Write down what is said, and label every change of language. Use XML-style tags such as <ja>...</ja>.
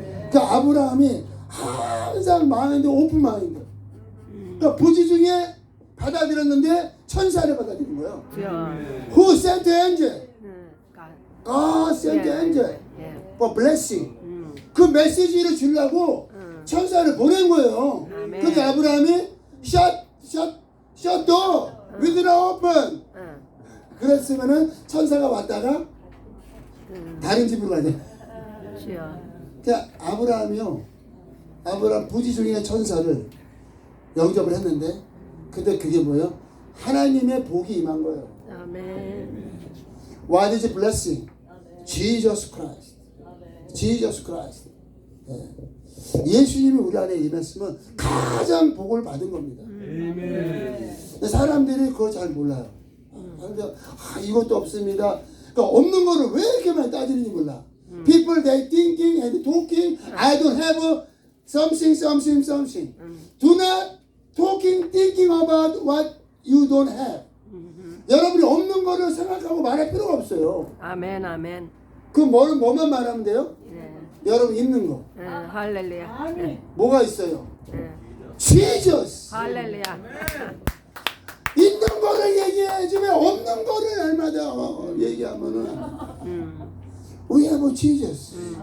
<ko>그 아브라함이 항상 마인드 오픈 마인드. 그러니까 부지 중에 받아들였는데 천사를 받아들인 거예요.</ko> <en>Who sent the angel? God sent the angel for blessing.</en> <ko>그 메시지를 주려고 천사를 보낸 거예요. 근데 아브라함이</ko> <en>shut door, window open.</en> <ko>그랬으면은 천사가 왔다가 다른 집으로 가야 돼. 그러니까 아브라함 부지 중에 천사를 영접을 했는데, 근데 그게 뭐예요? 하나님의 복이 임한 거예요. 아멘.</ko> <en>What is blessing? Jesus Christ. Jesus Christ.</en> <ko>예. 예수님이 우리 안에 임했으면 가장 복을 받은 겁니다. 근데 사람들이 그걸 잘 몰라요. 사람들이 이것도 없습니다. 그러니까 없는 거를 왜 이렇게 많이 따지는지 몰라.</ko> <en>People they thinking and talking. I don't have something. Do not talking, thinking about what you don't have.</en> <ko>여러분이 없는 거를 생각하고 말할 필요가 없어요. 아멘. 아멘. 그 뭐만 말하면 돼요? 예. 여러분 있는 거. 예. 할렐루야. 예. 뭐가 있어요? 예.</ko> <en>Jesus.</en> <ko>할렐루야. 있는 거를 얘기해야지 왜 없는 거를 날마다 얘기하면은</ko> <en>We have Jesus.</en>